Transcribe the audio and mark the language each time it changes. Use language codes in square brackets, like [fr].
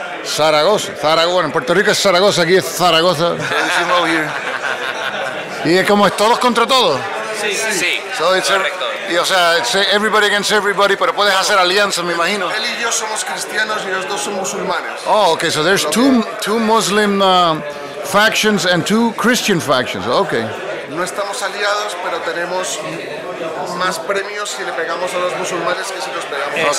[es] Zaragoza. Zaragoza. En Puerto Rico es Zaragoza, aquí es Zaragoza. Y es como es todos contra todos. Sí, [en] So it's [es] correcto. Y o sea, [en] it's everybody against everybody, [es] pero puedes hacer alianzas, me imagino. Él y yo somos cristianos y los dos son musulmanes. [en] Oh, okay, so there's two Muslim factions and two Christian factions. Okay. [es] No estamos aliados, pero tenemos más premios si le pegamos a los musulmanes que si los pegamos.